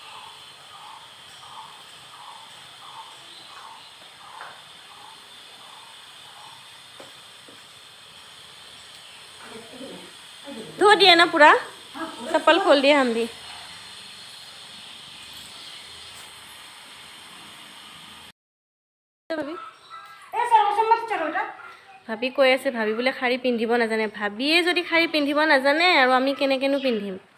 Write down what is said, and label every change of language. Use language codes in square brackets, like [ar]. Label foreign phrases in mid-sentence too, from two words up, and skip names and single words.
[hi] धो दिया ना पूरा, चप्पल खोल दिया हम भी। [as] ভাবি কৈ আছে, ভাবি বোলে শাৰী পিন্ধিব নাজানে। ভাবিয়ে যদি শাৰী পিন্ধিব নাজানে আৰু আমি কেনেকৈনো পিন্ধিম।